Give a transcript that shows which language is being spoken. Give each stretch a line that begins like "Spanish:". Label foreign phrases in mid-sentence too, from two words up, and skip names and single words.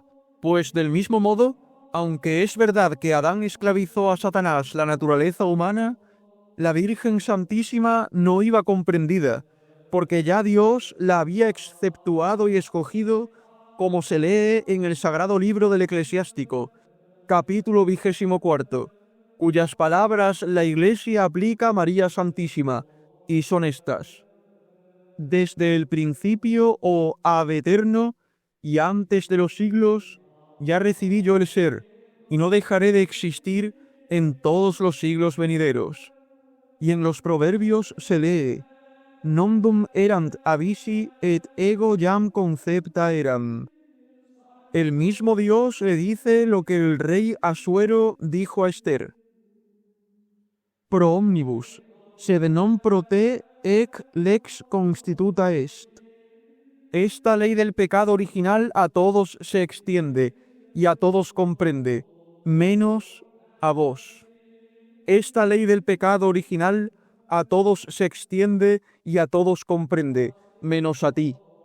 Spanish: Pues del mismo modo, aunque es verdad que Adán esclavizó a Satanás la naturaleza humana, la Virgen Santísima no iba comprendida, porque ya Dios la había exceptuado y escogido, como se lee en el Sagrado Libro del Eclesiástico, capítulo 24, cuyas palabras la Iglesia aplica a María Santísima, y son estas. Desde el principio, oh
Latin: Ab eterno,
Spanish: y antes de los siglos, ya recibí yo el ser, y no dejaré de existir en todos los siglos venideros. Y en los proverbios se lee,
Latin: non erant abisi et ego jam concepta eram.
Spanish: El mismo Dios le dice lo que el rey Asuero dijo a Esther.
Latin: Pro omnibus, sed non pro te ec lex constituta est.
Spanish: Esta ley del pecado original a todos se extiende y a todos comprende, menos a vos. Esta ley del pecado original a todos se extiende y a todos comprende, menos a ti.